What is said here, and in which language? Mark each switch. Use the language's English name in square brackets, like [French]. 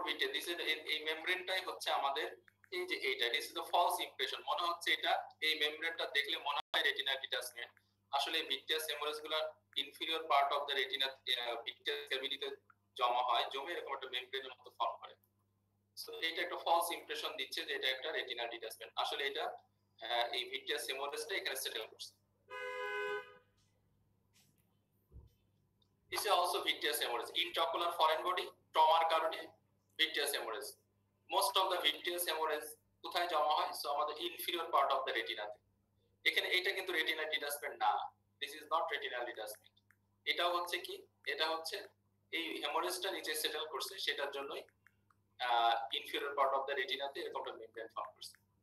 [Bangla] Old VTS this is এই মেমব্রেনটাই হচ্ছে আমাদের এই যে এইটা [English] this is the false impression, [Bangla] মনে হচ্ছে এটা এই মেমব্রেনটা দেখলে মনে হয় রেটিনা ডিটাচমেন্ট, আসলে ভিট্রিয়াস হেমোরেজ গুলো inferior part of the retina vitreous ক্যাভিটিতে জমা হয়, জমে এরকম একটা মেমব্রেনের মতো ফর্ম করে। সো এটা একটা ফলস ইমপ্রেশন দিচ্ছে যে এটা একটা রেটিনাল ডিটাচমেন্ট, আসলে এটা এই ভিট্রিয়াস হেমোরেজটা এখানে সেটেল করছে। [English] This is also vitreous hemorrhage. Intraocular foreign body [Bangla] ট্রমার কারণে [English] vitreous hemorrhage. Most of the vitreous hemorrhage [Bangla] কোথায় জমা হয়? সো আমাদের ইনফিরিয়র পার্ট অফ দ্য রেটিনাতে। এখানে এটা কিন্তু রেটিনাল ডিটাচমেন্ট না, [English] This is not retinal detachment. [Bangla] এটা হচ্ছে কি, এটা হচ্ছে এই হেমোরেজটা নিচে সেটেল করছে, সেটার জন্যই ইনফিরিয়র পার্ট অফ দ্য রেটিনাতে এরকম একটা মেমব্রেন ফর্ম করছে।